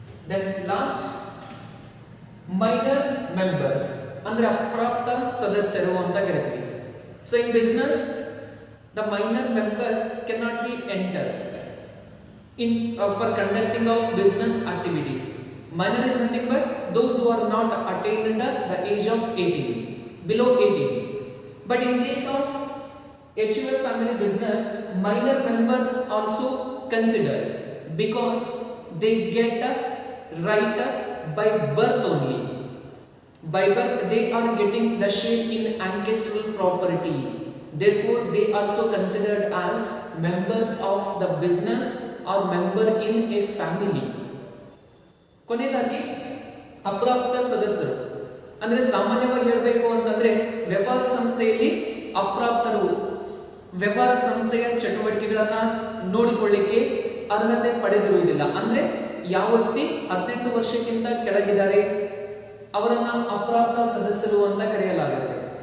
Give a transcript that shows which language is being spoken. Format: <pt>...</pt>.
<en>then last minor members</en> <kn>ಅಂದ್ರೆ ಅಪ್ರಾಪ್ತ ಸದಸ್ಯರು ಅಂತ ಕರಿತೀವಿ.</kn> <en>So in business the minor member cannot be enter in for conducting of business activities. Minor is nothing but those who are not attained the age of 18, below 18. But in case of HUF family business, minor members also considered because they get a right by birth only. By birth they are getting the share in ancestral property. Therefore they also considered as members of the business or member in a family.</en> <kn>ಕೊನೆಯದಾಗಿ ಅಪ್ರಾಪ್ತ ಸದಸ್ಯರು ಅಂದ್ರೆ ಸಾಮಾನ್ಯವಾಗಿ ಹೇಳಬೇಕು ಅಂತಂದ್ರೆ ವ್ಯವಹಾರ ಸಂಸ್ಥೆಯಲ್ಲಿ ಅಪ್ರಾಪ್ತರು ವ್ಯವಹಾರ ಸಂಸ್ಥೆಯ ಚಟುವಟಿಕೆಗಳನ್ನ ನೋಡಿಕೊಳ್ಳಿಕ್ಕೆ ಅರ್ಹತೆ ಪಡೆದಿರುವುದಿಲ್ಲ. ಅಂದ್ರೆ ಯಾವ ವ್ಯಕ್ತಿ 18 ವರ್ಷಕ್ಕಿಂತ ಕೆಳಗಿದ್ದಾರೆ ಅವರನ್ನ ಅಪ್ರಾಪ್ತ ಸದಸ್ಯರು ಅಂತ ಕರೆಯಲಾಗುತ್ತೆ.</kn>